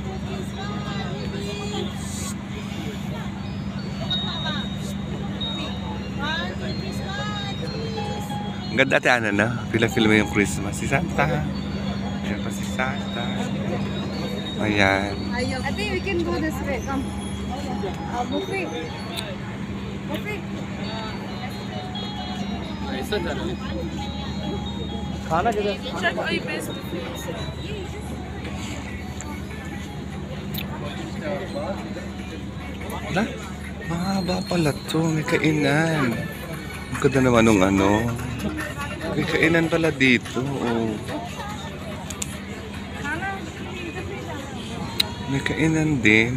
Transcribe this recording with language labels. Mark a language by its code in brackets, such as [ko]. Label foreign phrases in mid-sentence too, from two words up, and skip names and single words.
[tl] Ang ganda ate Ana, no? Feel mo yung Christmas. Si Santa. Ayan pa si Santa. Ayan. [en] I think we can go this way. Come. Buffet. Buffet. [hi] खाना किधर? [tl] Wala? Mahaba pala to. May kainan. Ang ganda naman nung ano. May kainan pala dito. Oh. May kainan din.